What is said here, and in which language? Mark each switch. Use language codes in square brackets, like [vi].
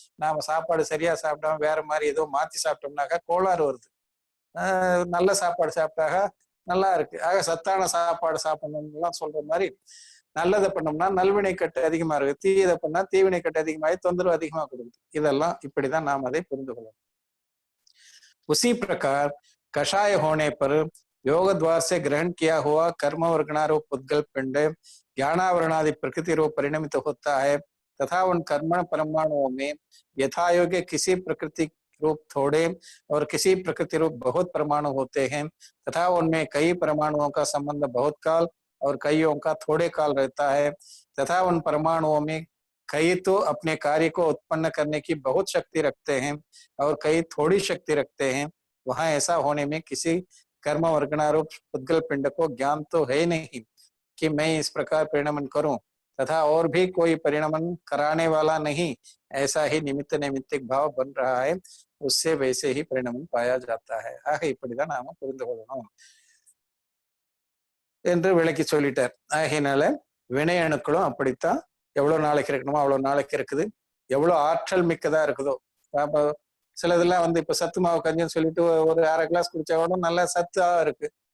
[ta] நாம சாப்பாடு சரியா சாப்பிடாம வேற மாதிரி ஏதோ மாத்தி சாப்பிட்டோம்னாக்கா கோளாறு வருது. நல்ல சாப்பாடு சாப்பிட்டாக நல்லா இருக்கு. ஆக சத்தான சாப்பாடு சாப்பிடணும்லாம் சொல்ற மாதிரி நல்லதை பண்ணோம்னா நல்வினை கட்டு அதிகமா இருக்கு, தீயதை பண்ணா தீவினை கட்டு அதிகமாகி தொந்தரவு அதிகமா கொடுக்குது. இதெல்லாம் இப்படிதான் நாம் அதை புரிந்து கொள்ளணும். [hi] उसी प्रकार कषाय होने पर योग द्वार से ग्रहण किया हुआ कर्म वर्गणारूप पुद्गल पिंड ज्ञानावरणादि प्रकृति रूप परिणमित होता है तथा उन कर्म परमाणुओं में यथायोग्य किसी प्रकृति रूप थोड़े और किसी प्रकृति रूप बहुत परमाणु होते हैं तथा उनमें कई परमाणुओं का संबंध बहुत काल और कईयों का थोड़े काल रहता है तथा उन परमाणुओं में कई तो अपने कार्य को उत्पन्न करने की बहुत शक्ति रखते हैं और कई थोड़ी शक्ति रखते हैं। वहां ऐसा होने में किसी कर्म वर्गणारूप पुद्गल पिंड को ज्ञान तो है नहीं कि मैं इस प्रकार परिणमन करूं तथा और भी कोई परिणमन कराने वाला नहीं, ऐसा ही निमित्त नैमित्तिक भाव बन रहा है, उससे वैसे ही परिणमन पाया जाता है। [ta] ஆக இப்படிதான் நாம புரிந்து கொள்ளணும் என்று விளக்கி சொல்லிட்டார். ஆகையினால வினை அணுக்களும் அப்படித்தான் எவ்வளவு நாளைக்கு இருக்கணுமோ அவ்வளவு நாளைக்கு இருக்குது, எவ்வளவு ஆற்றல் மிக்கதா இருக்குதோ. அப்ப சிலதெல்லாம் இப்ப சத்து மாவு கஞ்சின்னு சொல்லிட்டு ஒரு அரை கிளாஸ் குடிச்சா கூட நல்ல சத்தா இருக்கு.